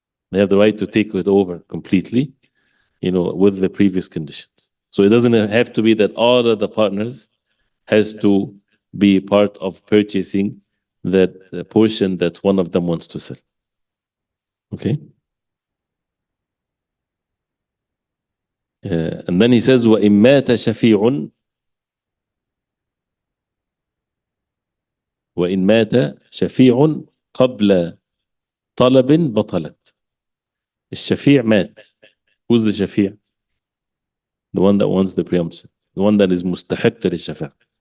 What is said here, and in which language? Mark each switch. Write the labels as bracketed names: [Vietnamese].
[English] They have the right to take it over completely, with the previous conditions. So it doesn't have to be that all of the partners has to be part of purchasing that portion that one of them wants to sell. Okay? And then he says, [Arabic] وَإِن مَاتَ شَفِيعٌ وَإِن مَاتَ شَفِيعٌ قَبْلَ طَلَبٍ بَطَلَتْ. الشفيع مات. [English] Who's the shafi'? The one that wants the pre-emption. The one that is mustahiq للشفاعة.